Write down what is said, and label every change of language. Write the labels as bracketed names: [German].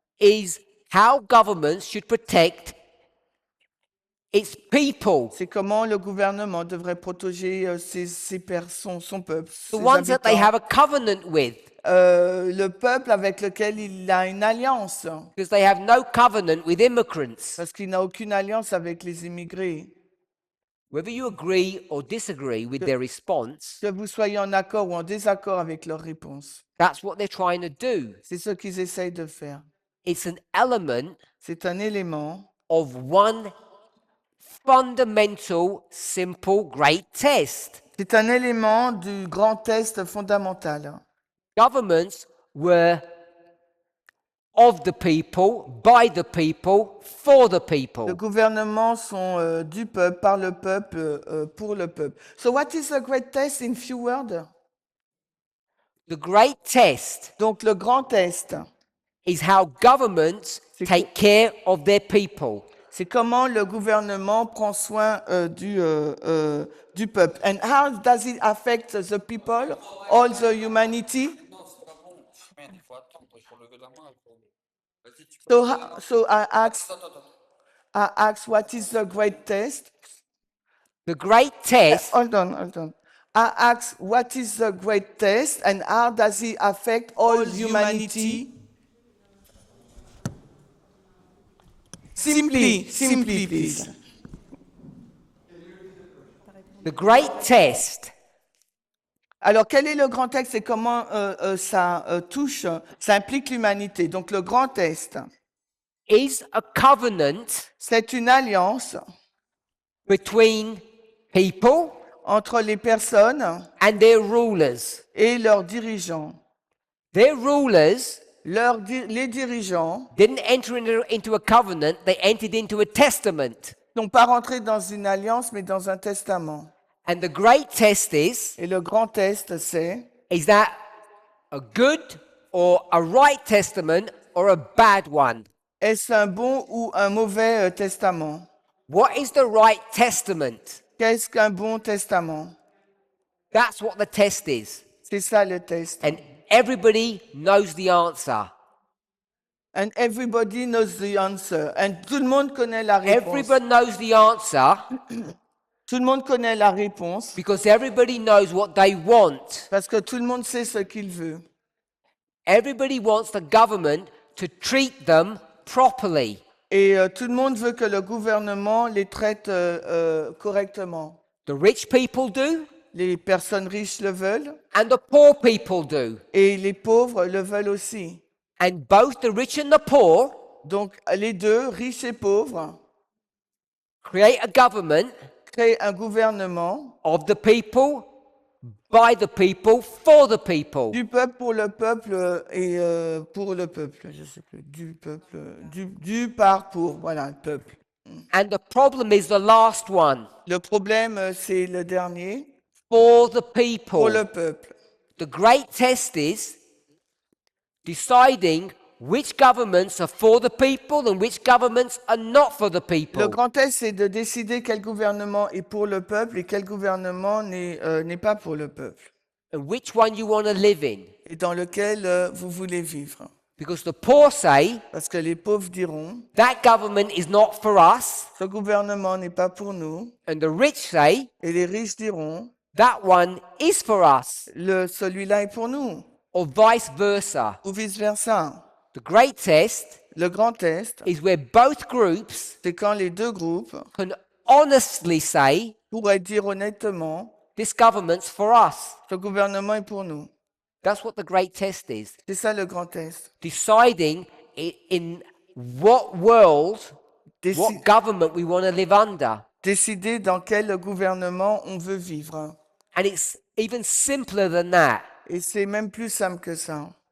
[English] is how governments should protect its people, [French] c'est comment le gouvernement devrait protéger son peuple, [English] the [French] ses [English] ones that they [French] habitants. [English] have a covenant with, [French] Le peuple avec lequel il a une alliance, [English] because they have no covenant with immigrants. [French] parce qu'il n'a aucune alliance avec les immigrés. [English] Whether you agree or disagree with their response, [French] Que vous soyez en accord ou en désaccord avec leur réponse, [English] that's what they're trying to do. [French] c'est ce qu'ils essayent de faire. [English] It's an element [French] C'est un élément [English] of one fundamental, simple, great test. [French] C'est un élément du grand test fondamental. [English] Governments were of the people, by the people, for the [French] Le [English] people. [French] gouvernement sont du peuple, par le peuple, pour le peuple. [English] So what is the great test in few words? The great test [French] Donc le grand test, [English] is how governments [French] C'est [English] take care of their people. [French] c'est comment le gouvernement prend soin du peuple. [English] And how does it affect the people, all the humanity? So I ask, what is the great test? The great test Hold on. I ask, what is the great test and how does it affect all humanity? Simply, please. The great test [French] Alors, quel est le grand test et comment ça touche, ça implique l'humanité? Donc, le grand test, [English] is a covenant [French] c'est une alliance [English] between people [French] entre les personnes [English] and their rulers. [French] et leurs dirigeants. [English] Their rulers [French] Les dirigeants [English] didn't enter into a covenant, they entered into a testament. [French] n'ont pas rentré dans une alliance, mais dans un testament. [English] And the great test [French] Et le grand test, c'est [English] is that a good or a right testament or a bad one? [French] est-ce un bon ou un mauvais testament? [English] What is the right testament? [French] Qu'est-ce qu'un bon testament? [English] That's what the test is. [French] C'est ça le test. [English] And everybody knows the answer. And everybody knows the answer. [French] And tout le monde connaît la réponse. [English] Everybody knows the answer [French] Tout le monde connaît la réponse [English] because everybody knows what they want. [French] parce que tout le monde sait ce qu'il veut. [English] Everybody wants the government to treat them properly. [French] Et tout le monde veut que le gouvernement les traite correctement. [English] The rich people do, [French] Les personnes riches le veulent [English] and the poor people do. [French] et les pauvres le veulent aussi. [English] And both the rich and the poor [French] Donc les deux, riches et pauvres, [English] create a government [French] créent un gouvernement [English] of the people, by the people, for the people. [French] du peuple pour le peuple et pour le peuple. Je sais plus, du peuple, du par pour, voilà, le peuple. [English] And the problem is the last one, [French] Le problème, c'est le dernier, [English] for the [French] pour [English] people. [French] le peuple. [English] The great test is deciding which governments are for the people and which governments are not for the [French] Le [English] people. [French] grand test, c'est de décider quel gouvernement est pour le peuple et quel gouvernement n'est pas pour le peuple. [English] and which one you want to live in. [French] et dans lequel vous voulez vivre. [English] Because the poor say, [French] Parce que les pauvres diront, [English] that government is not for us, [French] ce gouvernement n'est pas pour nous, [English] and the rich say, [French] et les riches diront, [English] that one is for us, [French] celui-là est pour nous, [English] or vice versa. [French] ou vice-versa. [English] The great test [French] Le grand test, [English] is where both groups [French] c'est quand les deux groupes [English] can honestly say, [French] pourraient dire honnêtement, [English] this government's for us. [French] ce gouvernement est pour nous. [English] That's what the great test is. [French] C'est ça le grand test. [English] Deciding in what world, [French] Déci- [English] what government we want to live under. [French] Décider dans quel gouvernement on veut vivre. [English] And it's even simpler than that. [French] Et c'est même plus simple que ça.